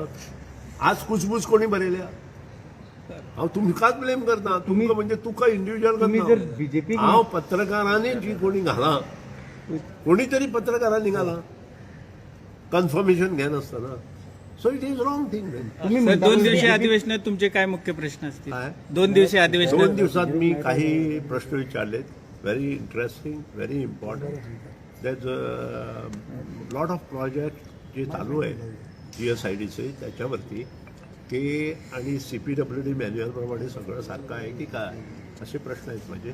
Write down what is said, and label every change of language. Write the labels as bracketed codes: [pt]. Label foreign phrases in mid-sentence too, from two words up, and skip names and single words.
[kok] आज कुचबुच कोणी बरयल्या? हांव तुमकांच ब्लेम करता. तुमकां म्हणजे तुका इंडिव्हिज्युअल करता. हांव पत्रकारांनी जी कोणी घाला, कोणी तरी पत्रकारांनी घाला कन्फर्मेशन घेनासतना. [en] So it is wrong thing. [mr] सर, 2 दिवसीय अधिवेशनात तुमचे काय मुख्य प्रश्न असतील? काय? 2 दिवसीय 2 अधिवेशनात दिवसात मी काही प्रश्न विचारलेत. [en] very interesting, very important. that lot of project [mr] जे चालू आहे GSIDचे त्याच्यावरती ते आणि CPWD मॅन्युअलप्रमाणे सगळं सारखं आहे की काय असे प्रश्न आहेत माझे.